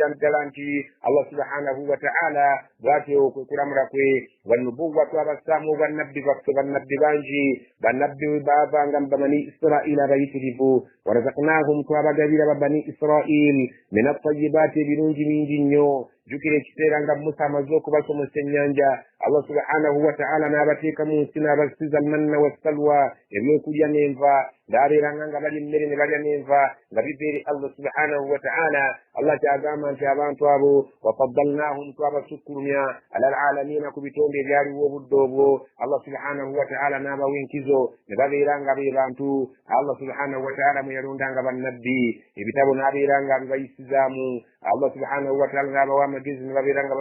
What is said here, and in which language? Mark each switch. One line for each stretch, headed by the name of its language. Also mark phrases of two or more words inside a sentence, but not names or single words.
Ganda: ddala nti Allah
Arabic: سبحانه وتعالى
Ganda: bw'atyo okulamula kwe wannubuwa twabasaamu obwannabbi baffe bannabbi bangi bannabbi baavanga mu bani Israila abayitirivu warazaqnahum twabagabira bani Israil
Arabic: من الطيبات
Ganda: ebirungi bingi nnyo jukira ekiseera nga Musa amaze okubasomesa ennyanja Allah
Arabic: سبحانه و
Ganda: ta'ala n'abateeka mu nsi n'abasiza
Arabic: المن والسلوى
Ganda: ebyokulya n'enva ng'abeeranga nga balya emmere ne balya n'enva nga biva eri Allah
Arabic: سبحانه وتعالى
Ganda: Allah kyagamba nti abantu abo wafaddalnahum twabasukkulumya
Arabic: على العالمين
Ganda: ku bitonde ebyaliwo obudde obwo Allah
Arabic: سبحانه و
Ganda: ta'ala n'abawa enkizo ne babeera nga be bantu Allah subhanahu wa ta'ala mwe yalondanga bannabbi ebitabo n'abeera nga bibayisizaamu Allah
Arabic: سبحانه وتعالى
Ganda: n'abawa amagezi ne babeera nga